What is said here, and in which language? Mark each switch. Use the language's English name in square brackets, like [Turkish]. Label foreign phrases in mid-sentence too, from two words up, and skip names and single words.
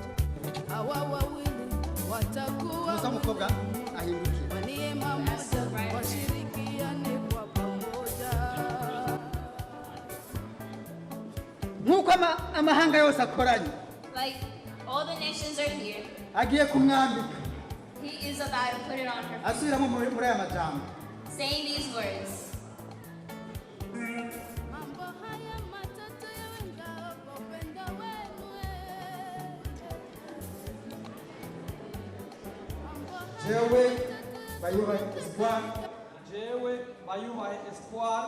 [Swahili] Hawa wawili watakuwa [Rundi] mukobwa ahindukiye. [Swahili] kwa neema moja, washirikiane kwa pamoja. [Rundi] Nkuko amahanga yose akoranye. [English] Like all the nations are here. [Rundi] Agiye kumwambika. [English] He is about to put it on her. [Rundi] Asubiramo muri aya majambo. [English] Saying these words. [Rundi] Jewe bayubahe Espoir. Jewe bayubahe Espoir.